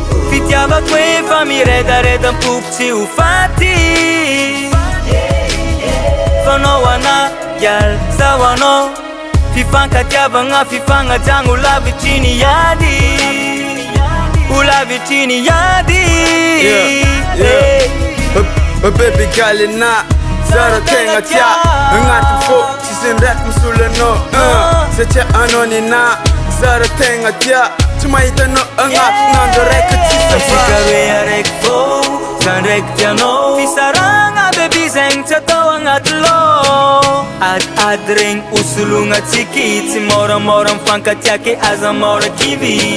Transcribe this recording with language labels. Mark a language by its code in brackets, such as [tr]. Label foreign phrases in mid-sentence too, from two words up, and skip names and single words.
[mg] Fitiavako efa miredareda mipoko tsy ho faty. Fa anao ana ngialy, zaho anao. Fifankatiavana, fifanajana ho lavitry ny ady. Ho lavitry ny ady. Yeah, yeah. Eh. Ba-, ba-, [en] baby girl, [mg] na zara tegna tia. Agnaty fo, tsisy ndraiky misolo anao. Uh, satria anao ni na, zara tegna tia. Tsy mahita anao agnaty nandro raiky tsisy Tsika afa. hoe araiky fô, za ndraiky tianao. Fisaragna, baby, zegny tsy atao agnaty lô. Adiady regny hosologna tsiky, tsy môramôra mifankatiaky, aza môra kivy.